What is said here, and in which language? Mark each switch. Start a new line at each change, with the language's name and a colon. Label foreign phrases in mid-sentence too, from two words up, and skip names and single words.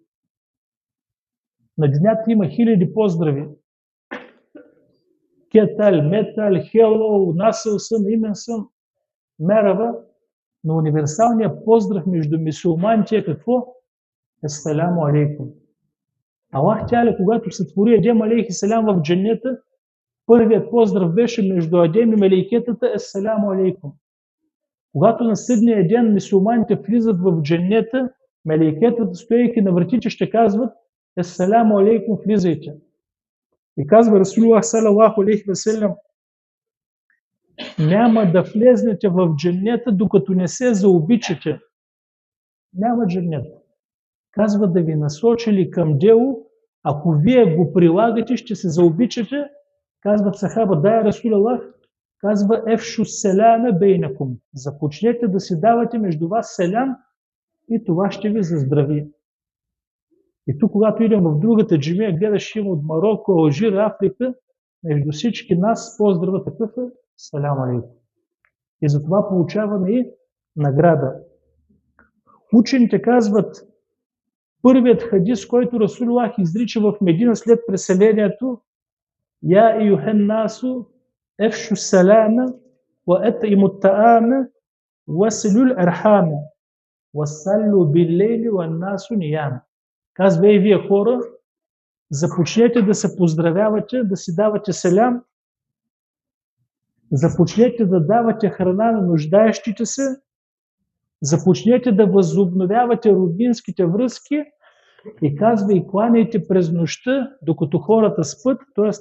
Bulgarian: На днята има хиляди поздрави. Кетал, метал, хело, насъл съм, имен съм, мерава. Но универсалният поздрав между мюсюлманите е какво?
Arabic: السلام عليكم.
Bulgarian: Аллах Тяля, когато сътвори Адем
Arabic: عليه السلام
Bulgarian: в дженнета, първият поздрав беше между Адем и мелейкетата
Arabic: السلام عليكم.
Bulgarian: Когато на съдния ден мюсюлманите влизат в дженнета, мелейкетата, стоейки на вратите, ще казват
Arabic: السلام عليكم,
Bulgarian: влизайте. И казва Расулуллах
Arabic: صلى الله عليه وسلم,
Bulgarian: няма да влезнете в дженнета, докато не се заобичате. Няма дженнет. Казва да ви насочили към дело, ако вие го прилагате, ще се заобичате. Казват сахаба, дай Расулуллах, казва
Arabic: أفشوا السلام بينكم.
Bulgarian: Започнете да си давате между вас селям и това ще ви заздрави. И тук, когато идем в другата джамия, гледаш има от Марокко, Алжир, Африка, между всички нас поздрава такъв е
Arabic: سلام عليكم.
Bulgarian: И затова получаваме и награда. Учените казват, първият хадис, който Расулуллах изрича в Медина след преселението,
Arabic: يا أيها الناس أفشوا السلام وأطعموا الطعام وصلوا الأرحام وصلوا بالليل والناس نيام.
Bulgarian: Казва и вие хора, започнете да се поздравявате, да си давате селям, започнете да давате храна на нуждаещите се, започнете да възобновявате роднинските връзки и казва и кланяйте през нощта, докато хората спят, т.е.